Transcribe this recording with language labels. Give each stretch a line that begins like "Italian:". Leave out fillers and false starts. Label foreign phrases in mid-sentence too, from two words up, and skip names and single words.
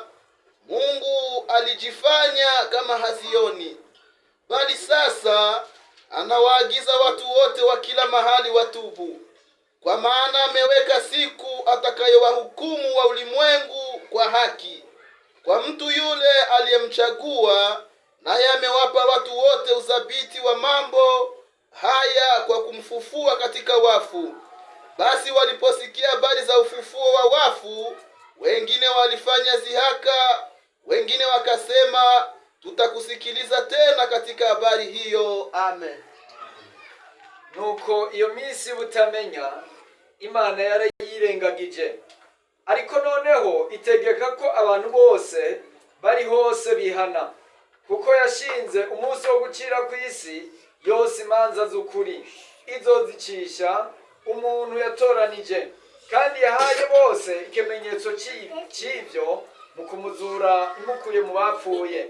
Swahili: Mungu alijifanya kama hazioni, bali sasa anawaagiza watu wote wa kila mahali watubu, kwa maana ameweka siku atakayowahukumu wa ulimwengu kwa haki kwa mtu yule aliyemchagua, naye amewapa watu wote uthabiti wa mambo haya kwa kumfufua katika wafu. Basi waliposikia habari za ufufuo wa wafu, wengine walifanya zihaka, wengine wakasema, tutakusikiliza tena katika habari hiyo. Amen.
Rundi: Nuko iyo minsi butamenya Imana yarayirengagije, ariko noneho itegeka ko abantu bose bari hose bihana, kuko yashinze umunsi wo gucira ku isi yose imanza z'ukuri izozicisha umuntu yatoranije, kandi yahaye bose ikimenyetso cy'ibyo mu kumuzura imukuye mu bapfuye.